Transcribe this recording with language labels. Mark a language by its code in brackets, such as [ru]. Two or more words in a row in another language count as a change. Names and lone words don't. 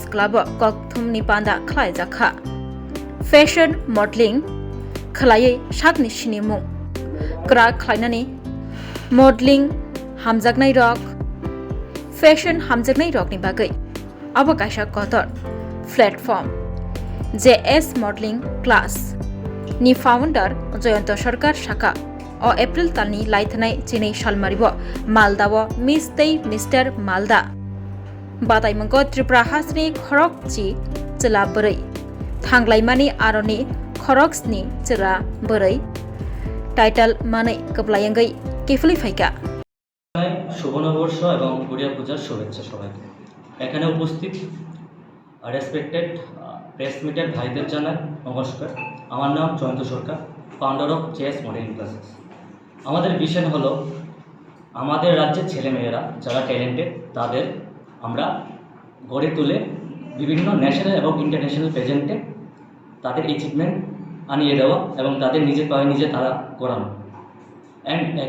[trp] Club kokthum ni panda khlaijaka [en] Fashion Modeling [trp] khlai sakni shinimu kra khlainani Modeling hamjaknai rok Fashion hamjaknai rok ni bagai Abakaisha Kotor Platform JS Modeling Class Ni Founder Joyanto Sarkar Shaka O April Talni Laithanai Chinai Shalmaribo Maldawo Miss Tei Mr. Malda Batai Mangko Tripura Hasni Khorokchi Chila Brai Thanglaimani Aroni Khoroksni Chila Brai Title Mane Kablayangai Kifli Faika [bn] শুভ নববর্ষ এবং গড়িয়া পূজার শুভেচ্ছা সবাইকে এখানে উপস্থিত [en] respected press [bn] মিডিয়ার ভাইদের জানাই নমস্কার আমার নাম জয়ন্ত সরকার [en] founder of JS Modeling Classes [bn] আমাদের ভিশন হলো আমাদের রাজ্যের ছেলেমেয়েরা যারা ট্যালেন্টেড তাদের আমরা গড়ে তুলে বিভিন্ন ন্যাশনাল এবং [en] international present [bn] তাদের অ্যাচিভমেন্ট আনিয়ে দেওয়া এবং তাদের নিজের পায়ে নিজে তারা করানো অ্যান্ড